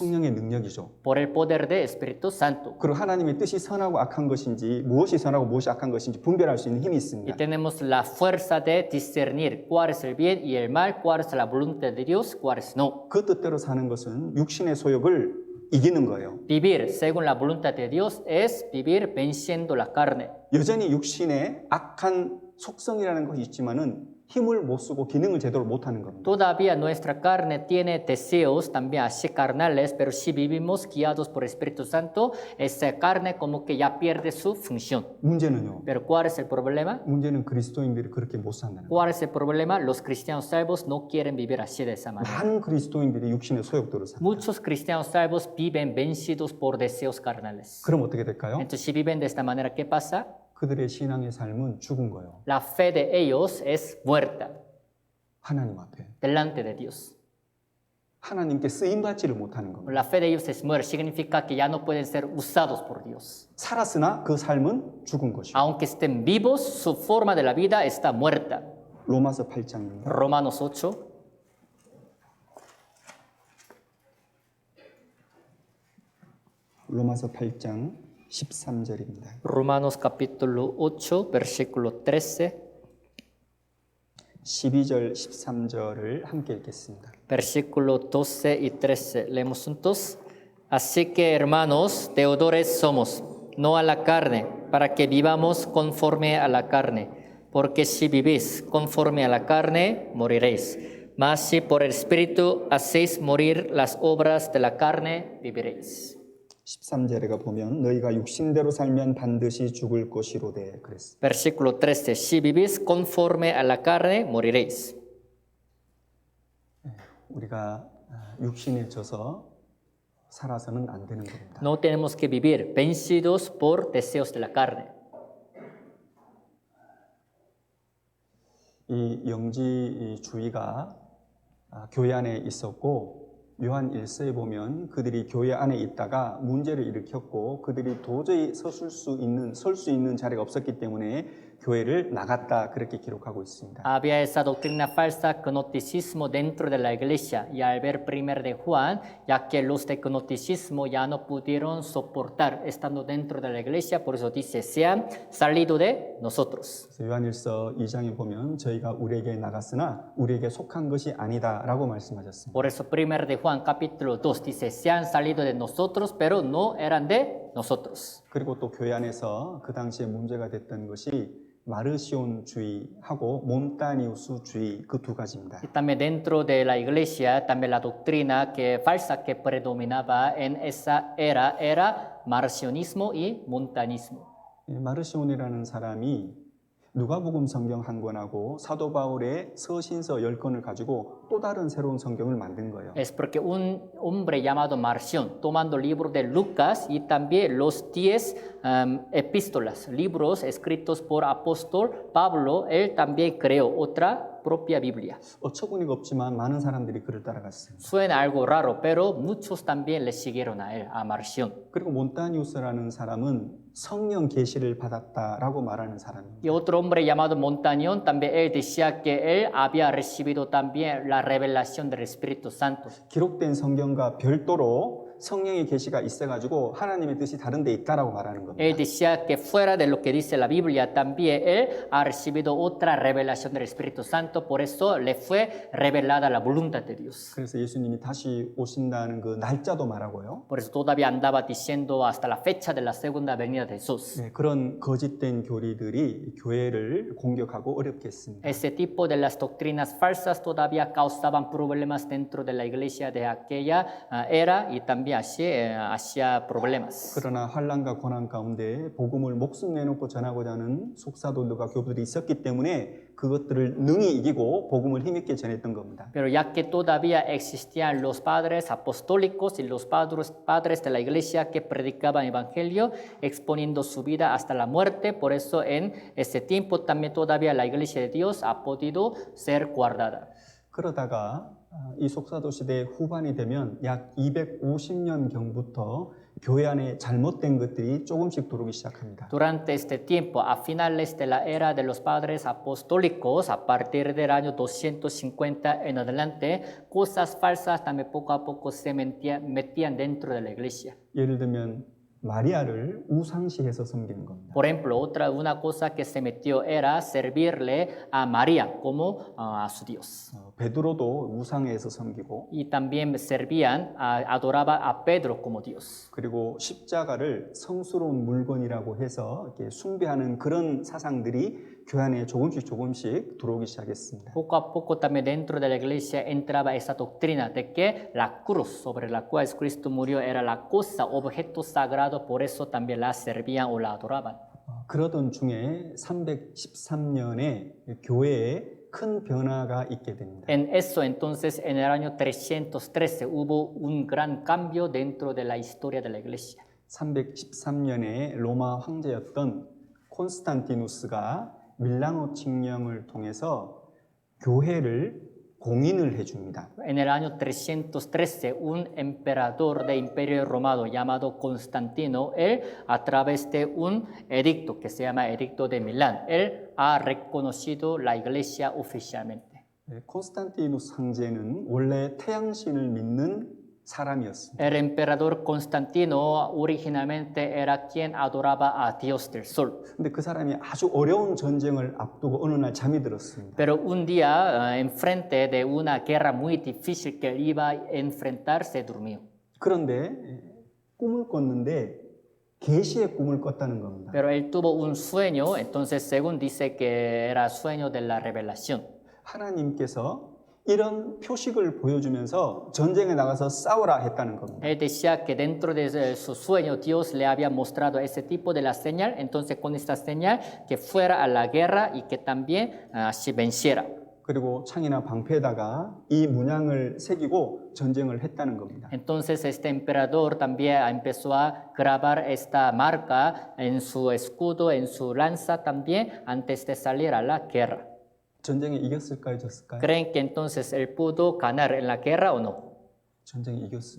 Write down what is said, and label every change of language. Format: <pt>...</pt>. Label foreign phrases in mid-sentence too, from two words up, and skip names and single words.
<ko>성령의 능력이죠.</ko> <es>Por el poder del Espíritu Santo.</es> <ko>그리고 하나님의 뜻이 선하고 악한 것인지 무엇이 선하고 무엇이 악한 것인지 분별할 수 있는 힘이</ko> <es>Y</es> <ko>있습니다.</ko> <es>tenemos la fuerza de discernir cuál es el bien y el mal, cuál es la voluntad de Dios, cuál es no.</es> <ko>그 뜻대로 사는 것은 육신의 소욕을 이기는 거예요.</ko> <es>Vivir según la voluntad de Dios es vivir venciendo la carne.</es> <ko>여전히 육신에 악한 속성이라는 것이 있지만은 힘을 못 쓰고 기능을 제대로 못 하는 겁니다.</ko> <es>Todavía nuestra carne tiene deseos también así carnales, pero si vivimos guiados por el Espíritu Santo, esa carne como que ya pierde su función.</es> <ko>문제는요.</ko> <es>Pero ¿cuál es el problema?</es> <ko>문제는 그리스도인들이 그렇게 못 산다는 거예요.</ko> <es>¿Cuál es el problema? Los cristianos salvos no quieren vivir así de esa manera.</es> <ko>많은 그리스도인들이 육신의 소욕대로 삽니다.</ko> <es>Muchos cristianos salvos viven vencidos por deseos carnales.</es> <ko>그럼 어떻게 될까요?</ko> <es>Entonces, si viven de esta manera, ¿qué pasa?</es> <ko>그들의 신앙의 삶은 죽은 거예요.</ko> <es>La fe de ellos es muerta</es> <ko>하나님 앞에.</ko> <es>delante de Dios.</es> <ko>하나님께 쓰임받지를 못하는 겁니다.</ko> <es>La fe de ellos es muerta, significa que ya no pueden ser usados por Dios.</es> <ko>살았으나 그 삶은 죽은 것이요.</ko> <es>Aunque estén vivos, su forma de la vida está muerta.</es> <ko>로마서 8장입니다.</ko> <es>Romanos 8.</es> <ko>로마서 8장 13절입니다.</ko> <es>Romanos capítulo 8, versículo 13.</es> <ko>12절, 13절을 함께 읽겠습니다.</ko> <es>Versículo 12 y 13. Leemos juntos. Así que, hermanos, deudores somos, no a la carne, para que vivamos conforme a la carne. Porque si vivís conforme a la carne, moriréis. Mas si por el Espíritu hacéis morir las obras de la carne, viviréis.</es> <ko>13절에 보면 너희가 육신대로 살면 반드시 죽을 것이로되 그랬습니다.</ko> <es>Versículo 13. Si vivís conforme a la carne, moriréis.</es> <ko>우리가 육신에 져서 살아서는 안 되는 겁니다.</ko> <es>No tenemos que vivir vencidos por deseos de la carne.</es> <ko>이 영지주의가 교회 안에 있었고 요한 1서에 보면 그들이 교회 안에 있다가 문제를 일으켰고 그들이 도저히 설 수 있는 자리가 없었기 때문에 교회를 나갔다 그렇게 기록하고 있습니다.</ko> <es>Había esa doctrina falsa, gnosticismo dentro de la iglesia. Y al ver 1 de Juan, ya que los de gnosticismo ya no pudieron soportar estando dentro de la iglesia, por eso dice, se han salido de nosotros.</es> <ko>그래서 요한 1서 2장에 보면 저희가 우리에게 나갔으나 우리에게 속한 것이 아니다라고 말씀하셨습니다.</ko> <es>Por eso 1 de Juan capítulo 2 dice, se han salido de nosotros, pero no eran de nosotros.</es> <ko>그리고 또 교회 안에서 그 당시에 문제가 됐던 것이 마르시온주의하고 몬타니우스주의 그 두 가지입니다.</ko> <es>Y también dentro de la iglesia, también la doctrina falsa que predominaba en esa era marcionismo y montanismo.</es> <ko>마르시온이라는 사람이 누가복음 성경 한 권하고 사도 바울의 서신서 10권을 가지고 또 다른 새로운 성경을 만든 거예요.</ko> <es>Es porque un hombre llamado Marción, tomando el libro de Lucas y también los 10 epístolas, libros escritos por apóstol Pablo, él también creó otra propia Biblia.</es> <ko>어처구니가 없지만 많은 사람들이 그를 따라갔어요.</ko> <es>Suena algo raro, pero muchos también le siguieron a él, a Marción.</es> <ko>그리고 몬타니우스라는 사람은 성령 계시를 받았다라고 말하는 사람입니다.</ko> <es>Y otro hombre llamado Montañón, también él decía que él había recibido también la revelación del Espíritu Santo.</es> <ko>기록된 성경과 별도로 성령의 계시가 있어가지고 하나님의 뜻이 다른 데 있다라고 말하는 겁니다.</ko> <es>Él decía que fuera de lo que dice la Biblia, también él ha recibido otra revelación del Espíritu Santo, por eso le fue revelada la voluntad de Dios.</es> <ko>그래서 예수님이 다시 오신다는 그 날짜도 말하고요.</ko> <es>Por eso todavía andaba diciendo hasta la fecha de la segunda venida de Jesús.</es> <ko>네, 그런 거짓된 교리들이 교회를 공격하고 어렵게 했습니다.</ko> <es>Ese tipo de las doctrinas falsas todavía causaban problemas dentro de la iglesia de aquella era y también hacía problemas.</es> <ko>그러나 환난과 고난 가운데 복음을 목숨 내놓고 전하고자 하는 속사도들과 교부들이 있었기 때문에 그것들을 능히 이기고 복음을 힘있게 전했던 겁니다.</ko> <es>Pero ya que todavía existían los padres apostólicos y los padres de la iglesia que predicaban el evangelio, exponiendo su vida hasta la muerte, por eso en ese tiempo también todavía la iglesia de Dios ha podido ser guardada.</es> <ko>그러다가 이 속사도 시대 후반이 되면 약 250년 경부터 교회 안에 잘못된 것들이 조금씩 들어오기 시작합니다.</ko> <es>Durante este tiempo, a finales de la era de los padres apostólicos, a partir del año 250 en adelante, cosas falsas también poco a poco se metían dentro de la iglesia.</es> <ko>예를 들면 마리아를 우상시해서 섬기는 겁니다.</ko> <es>Por ejemplo, una cosa que se metió era servirle a María como a su Dios.</es> <ko>베드로도 우상에서 섬기고</ko> <es>Y también servían, adoraba a Pedro como Dios.</es> <ko>그리고 십자가를 성스러운 물건이라고 해서 이렇게 숭배하는 그런 사상들이 교회 안에 조금씩 들어오기 시작했습니다.</ko> <es>Poco a poco también dentro de la iglesia entraba esa doctrina de que la cruz sobre la cual Cristo murió era la cosa, objeto sagrado, por eso también la servían o la adoraban.</es> <ko>그러던 중에 313년에 교회에 큰 변화가 있게 됩니다.</ko> <es>En eso entonces en el año 313 hubo un gran cambio dentro de la historia de la iglesia.</es> <ko>313년에 로마 황제였던 콘스탄티누스가 밀라노 칙령을 통해서 교회를 공인을 해줍니다.</ko> <es>En el año 313, un emperador del Imperio Romano llamado Constantino, él a través de un edicto que se llama Edicto de Milán, él ha reconocido la iglesia oficialmente.</es> <ko>콘스탄티누스 황제는 원래 태양신을 믿는 사람이었습니다.</ko> <es>El emperador Constantino originalmente era quien adoraba a Dios del Sol.</es> <ko>근데 그 사람이 아주 어려운 전쟁을 앞두고 어느 날 잠이 들었습니다.</ko> <es>Pero un día, enfrente de una guerra muy difícil que iba a enfrentar, se durmió.</es> <ko>그런데 꿈을 꿨는데 계시의 꿈을 꿨다는 겁니다.</ko> <es>Pero él tuvo un sueño, entonces según dice que era sueño de la revelación.</es> <ko>하나님께서 이런 표식을 보여주면서 전쟁에 나가서 싸우라 했다는 겁니다.</ko> <es>Él decía que dentro de su sueño Dios le había mostrado ese tipo de la señal, entonces con esta señal que fuera a la guerra y que también así venciera.</es> <ko>그리고 창이나 방패에다가 이 문양을 새기고 전쟁을 했다는 겁니다.</ko> <es>Entonces este emperador también empezó a grabar esta marca en su escudo, en su lanza también antes de salir a la guerra.</es> <ko>전쟁에 이겼을까요, 졌을까요?</ko> <es>¿Creen que entonces él pudo ganar en la guerra o no?</es> <ko>전쟁에 이겼습니다.</ko>